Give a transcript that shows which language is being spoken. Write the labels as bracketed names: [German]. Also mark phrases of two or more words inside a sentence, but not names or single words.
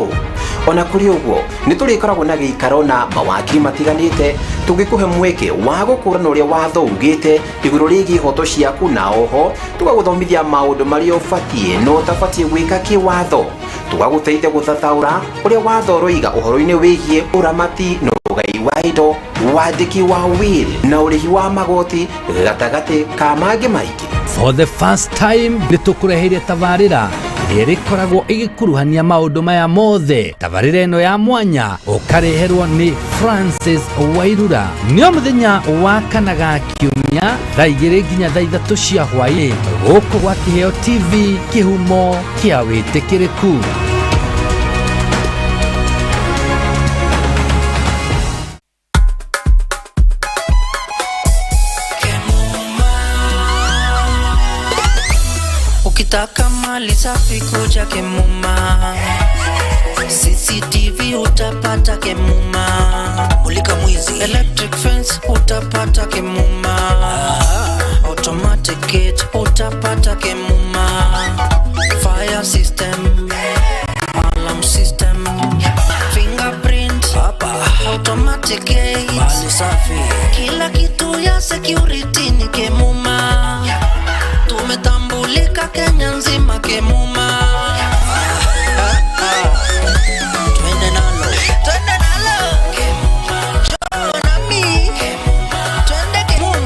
[Kikuyu] Ona kũrĩ ũguo nĩ tũrĩkoragwo na gĩikaro na mawakiri matiganĩte tũngĩkũhe mweke wa gũkũrana ũrĩa watho ugĩte igũrũ rĩgiĩ ihoto ciaku, na oho tũgagũthomithia maũndũ marĩa ũbatiĩ na ũtabatiĩ gwĩka kĩwatho. Tũgagũteithia gũthathaũra ũrĩa watho ũroiga ũhoro-inĩ wĩgiĩ ũramati na ũgai wa indo, wandĩki wa will na ũrĩhi wa magoti, gatagatĩ ka mangĩ maingĩ. [English] For the first time [Kikuyu] nĩ tũkũreheire tabarĩra ĩrĩkoragwo ĩgĩkuruhania maũndũ maya mothe. Tabarĩra ĩno ya mwanya ũkareherwo nĩ Francis Wairura. Nĩ mũthenya wa kana ga kiumia thaa 2 nginya thaa 3 cia hwaĩ gũkũ gwa Kiheo TV, kĩhumo kĩa wĩtĩkĩrĩku. [Swahili] Ukitaka mali safi kuja Kemuma, CCTV utapata Kemuma, mulika mwizi, [English] electric fence [Swahili] utapata Kemuma, [English] automatic gate [Swahili] utapata Kemuma, [English] fire system, alarm system, fingerprint, automatic gate, [Swahili] mali safi, kila kitu ya security ni Kemuma. Tumetambulika Kenya nzima Kemuma. Twende nalo Joe na mi twende Kemuma.